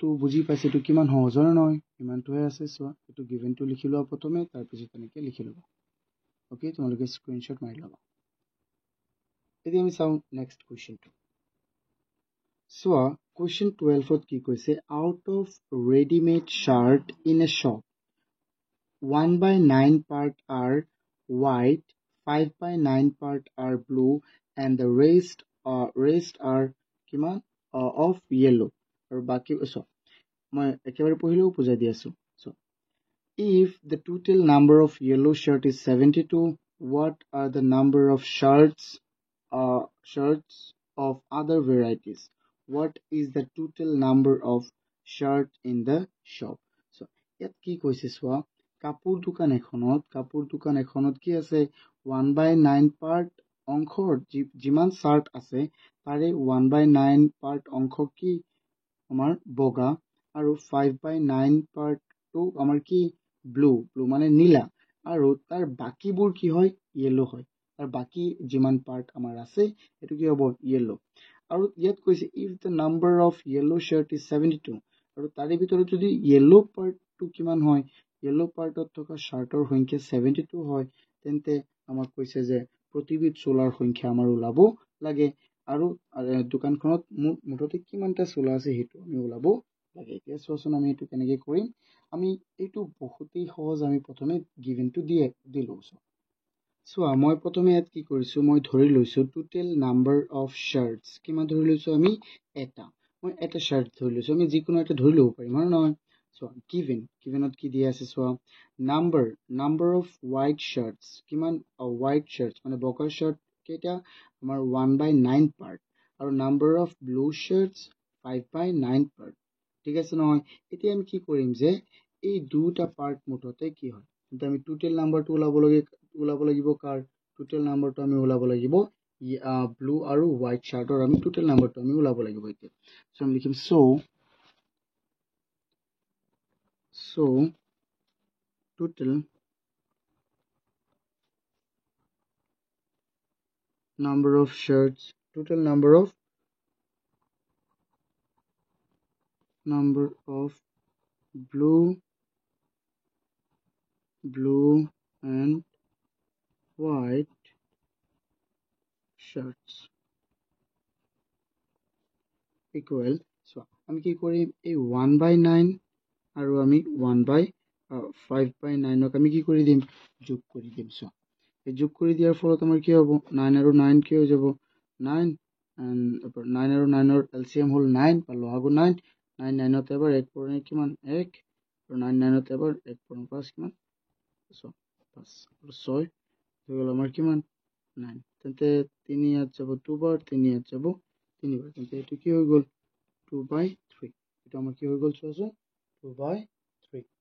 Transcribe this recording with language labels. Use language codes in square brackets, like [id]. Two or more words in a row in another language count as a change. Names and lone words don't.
[as] বুজি পাইছে এইটো কিমান সহজ হয় নহয় ইমানটোহে আছে চোৱা এইটো গিভেনটো লিখি লোৱা প্ৰথমে তাৰ পিছত এনেকৈ লিখি ল'বা ওকে তোমালোকে স্ক্ৰীনশ্বট মাৰি ল'বা এতিয়া আমি চাওঁ নেক্সট কুৱেশ্যনটো চোৱা কুৱেশ্যন 12ত কি কৈছে [en] out of readymade shirt in a shop 1/9 part are white, 5/9 part are blue, and the rest are of yellow. Or baki so [as] মই একেবাৰে পঢ়িলেও বুজাই দি আছো [en] so if the total number of yellow shirt is 72 what are the number of shirts of other varieties what is the total number of shirt in the shop so [as] ইয়াত কি কৈছে চোৱা কাপোৰ দোকান এখনত কি আছে 1/9 পাৰ্ট অংশৰ যিমান শাৰ্ট আছে তাৰে 1/9 পাৰ্ট অংশ কি আমাৰ বগা আৰু 5/9 পাৰ্টটো আমাৰ কি ব্লু মানে নীলা আৰু তাৰ বাকিবোৰ কি হয় ইয়েলো হয় তাৰ বাকি যিমান পাৰ্ট আমাৰ আছে এটো কি হ'ব ইয়েলো আৰু ইয়াত কৈছে [en] if the number of yellow shirt is 72 [as] আৰু তাৰে ভিতৰত যদি ইয়েলো পাৰ্টটো কিমান হয় ইয়েলো পাৰ্টত থকা শাৰ্টৰ সংখ্যা 72 হয় তেন্তে আমাক কৈছে যে প্ৰতিবিধ চোলাৰ সংখ্যা আমাৰ ওলাব লাগে আৰু দোকানখনত মুঠতে কিমানটা চোলা আছে হেতু আমি ওলাব লাগে এতিয়া চোৱাচোন আমি এটো কেনেকৈ কৰিম আমি এটো বহুতেই সহজ আমি প্ৰথমে গিভেনটো দিলো চোৱা মই প্ৰথমে ইয়াত কি কৰিছো মই ধৰি লৈছো [en] total number of shirts [as] কিমান ধৰি লৈছো আমি মই এটা শাৰ্ট ধৰি লৈছো আমি যিকোনো এটা ধৰি ল'ব পাৰিম হয় নহয় so গিভেনটো কি দিয়া আছে so [en] number of white shirts [as] kiman [en] white shirts [as] মানে বগা shirt কেটা আমাৰ 1/9 part aru [en] number of blue shirts 5/9 part [as] ঠিক আছে নহয় এতিয়া আমি কি কৰিম যে এই দুটা পার্ট মুঠতে কি হয় কিন্তু আমি টোটাল নাম্বাৰটো ওলাব লাগিব কাৰ টোটাল নাম্বাৰটো আমি ওলাব লাগিব ব্লু আৰু হোৱাইট শাৰ্টৰ আমি টোটাল নাম্বাৰটো আমি ওলাব লাগিব এতিয়া সো আমি লিখিম [en] so total number of shirts number of blue and white shirts equal so [as] আমি কি কৰিম এই 1/9 আৰু আমি 1/5/9 ক আমি কি কৰি দিম যোগ কৰি দিম so এই যোগ কৰি দিয়াৰ ফলত আমাৰ কি হ'ব 9 আৰু 9 কি হৈ যাব 9 and 9 আৰু 9 ৰ LCM হ'ল 9 বা লঘু 9 9 9 ত এবাৰ 1 পূৰণ কিমান 1 আৰু 9 9 ত এবাৰ 1 পূৰণ 5 কিমান 5 আৰু 6 হৈ গ'ল আমাৰ কিমান 9 তেন্তে 3 ইয়াত যাব 2 বাৰ 3 ইয়াত যাব 3 বাৰ তেন্তে এটো কি হৈ গ'ল 2/3 এটা আমাৰ কি হৈ গ'ল চোৱাচোন 2/3